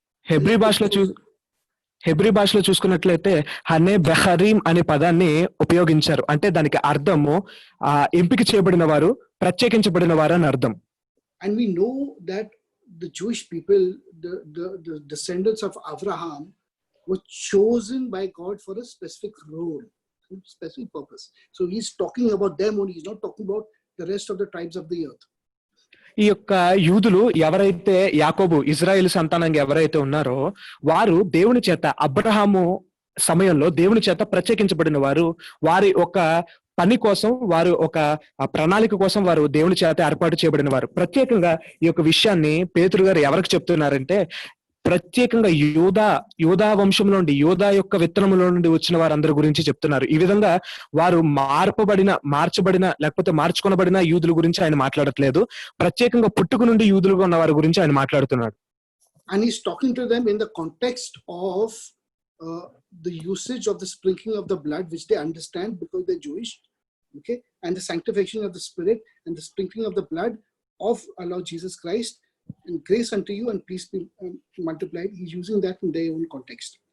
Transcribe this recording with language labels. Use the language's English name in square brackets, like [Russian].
[Telugu] Hebrew భాషలో చూసుకున్నట్లయితే హనే బెహరీం అనే పదాన్ని ఉపయోగించారు. అంటే దానికి అర్థము ఎంపిక చేయబడిన వారు, ప్రత్యేకించబడిన వారు అని అర్థం. [English] And we know that the Jewish people, the descendants of Abraham, were chosen by God for a specific role, specific purpose. So he's talking about them only. He's not talking about the rest of the tribes of the earth. [Telugu] ఈ యొక్క యూదులు ఎవరైతే యాకోబు Israel సంతానంగా ఎవరైతే ఉన్నారో వారు దేవుని చేత అబ్రహాము సమయంలో దేవుని చేత ప్రత్యేకించబడిన వారు. వారి ఒక పని కోసం, వారు ఒక ప్రణాళిక కోసం వారు దేవుని చేత ఏర్పాటు చేయబడిన వారు. ప్రత్యేకంగా ఈ యొక్క విషయాన్ని పేతురు గారు ఎవరికి చెప్తున్నారంటే ప్రత్యేకంగా యూదా వంశంలో నుండి, యూదా యొక్క విత్తనములో నుండి వచ్చిన వారందరి గురించి చెప్తున్నారు. ఈ విధంగా వారు మార్చబడిన లేకపోతే మార్చుకొనబడిన యూదుల గురించి ఆయన మాట్లాడట్లేదు. ప్రత్యేకంగా పుట్టుక నుండి యూదులుగా ఉన్న వారి గురించి ఆయన మాట్లాడుతున్నాడు. [English] And he's talking to them in the context of the usage of the sprinkling of the blood, which they understand because they're Jewish, okay, and the sanctification of the Spirit and the sprinkling of the blood of our Lord Jesus Christ. And grace unto you and peace be multiplied. He's using that in their own context.